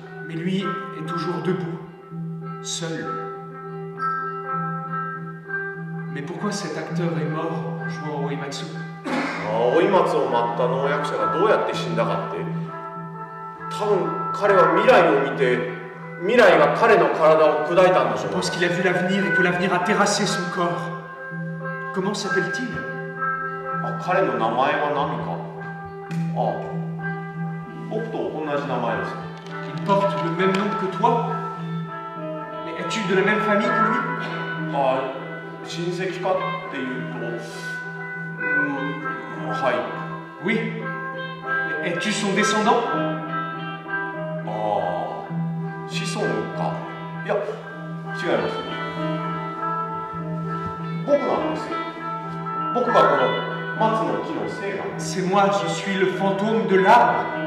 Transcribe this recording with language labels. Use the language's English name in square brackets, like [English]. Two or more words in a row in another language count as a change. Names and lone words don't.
[French] Mais lui est toujours debout, seul. Mais pourquoi cet acteur est mort jouant au Oimatsu? [Japanese] 追い松を待った農薬者がどうやって死んだかって、多分彼は未来を見て、未来が彼の体を砕いたんだと [French] Je [Japanese] 思う。 [French] pense qu'il a vu l'avenir et que l'avenir a terrassé son corps. Comment s'appelle-t-il? [Japanese] 彼の名前は何か。僕と同じ名前です。 [French] Il porte le même nom que toi? Mais es-tu de la même famille que lui? [Japanese] 親戚かっていうと、はい。 [French] Oui. Mais es-tu son descendant? [Japanese] 子孫か。いや、違います。僕なんですよ。僕がこの松の木の精なんです。 [French] C'est moi, je suis le fantôme de l'arbre.